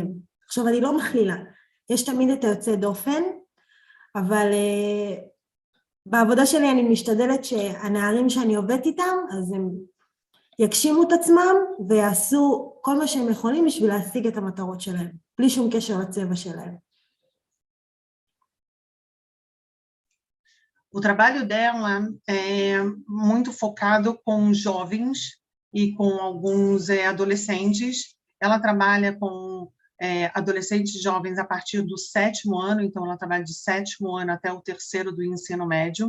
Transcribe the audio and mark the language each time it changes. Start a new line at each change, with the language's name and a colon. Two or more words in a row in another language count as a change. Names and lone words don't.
Hebrew: עכשיו, אני לא מכלילה, יש תמיד את היוצא דופן, אבל בעבודה שלי אני משתדלת שהנערים שאני עובדת איתם, אז הם יגשימו את עצמם, ויעשו כל מה שהם יכולים בשביל להשיג את המטרות שלהם, בלי שום קשר לצבע שלהם.
Portuguese: O trabalho dela é muito focado com jovens e com alguns adolescentes. Ela trabalha com adolescentes e jovens a partir do 7º ano, então ela trabalha de 7º ano até o 3º do ensino médio.